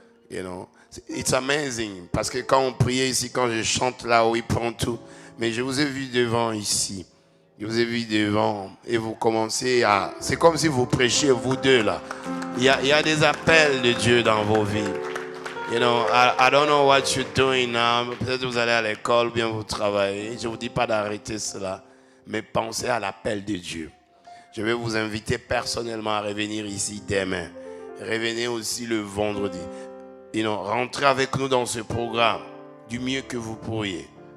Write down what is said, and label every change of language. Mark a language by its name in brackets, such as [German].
[English] You know, it's amazing. [French] Parce que quand on priait ici, quand je chante là, oui, prend tout. Mais je vous ai vu devant ici. Je vous ai vu devant et vous commencez à... C'est comme si vous prêchiez vous deux là. Il y a des appels de Dieu dans vos vies. [English] You know, I don't know what you're doing now. [French] Peut-être que vous allez à l'école, bien vous travaillez. Je ne vous dis pas d'arrêter cela. Mais pensez à l'appel de Dieu. Je vais vous inviter personnellement à revenir ici demain. Revenez aussi le vendredi. [English] You know, [French] rentrez avec nous dans ce programme du mieux que vous pourriez.